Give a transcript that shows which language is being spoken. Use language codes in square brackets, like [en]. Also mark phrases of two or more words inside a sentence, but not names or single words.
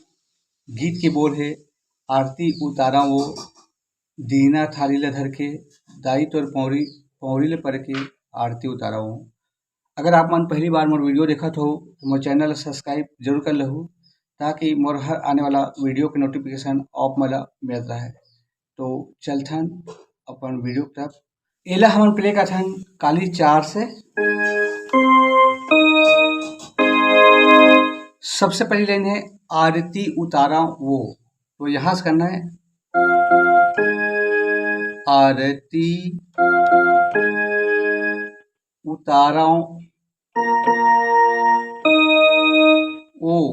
[hne] गीत के बोल है, आरती उतारा वो दीना थाली ला धर के, दाई तोर पौरी पौरी ले पर के आरती उतारा वो। अगर आप मन पहली बार मोर वीडियो देखत हो तो मोर चैनल ला सब्सक्राइब जरूर कर लहू, ताकि मोर हर आने वाला वीडियो के नोटिफिकेशन आप मन ला मिलत रहे। तो चलथन अपन वीडियो की तरफ। एला हमन प्ले करथन काली 4 से। सबसे पहली लाइन है आरती उतारा वो, तो यहाँ से करना है आरती उतारा ओ।